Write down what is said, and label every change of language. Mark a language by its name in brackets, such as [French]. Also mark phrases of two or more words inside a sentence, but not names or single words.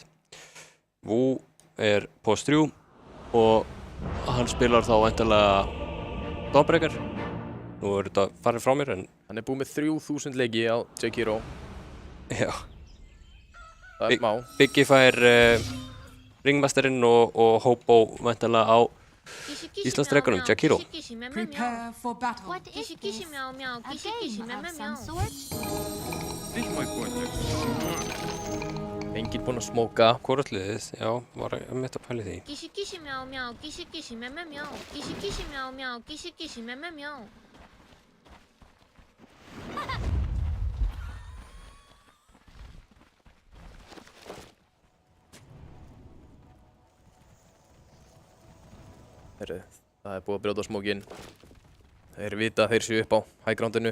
[Icelandic] Wu er Pós 3 og hann spilar þá væntanlega Dawnbreaker. Nú er þetta farið frá mér en... Hann er búið með 3000 leiki á Jakiro. Já. Það er smá. Biggie fær Ringmasterinn og Hobo væntanlega á Íslandsdrekunum, Jakiro. [English] Prepare for battle. What is this? Meow meow, kissy kissy meow meow. This my point. [Icelandic] Enginn búinn að smóka. Hvort liðið, já, var mitt að pæli því. [English] Kissy kissy meow meow, kissy kissy meow meow. Kissy kissy meow meow, kissy kissy meow meow. [Icelandic] Heyrðu, það er búið að brjóta smókinn. Þeir vita að þeir séu upp á highgroundinu.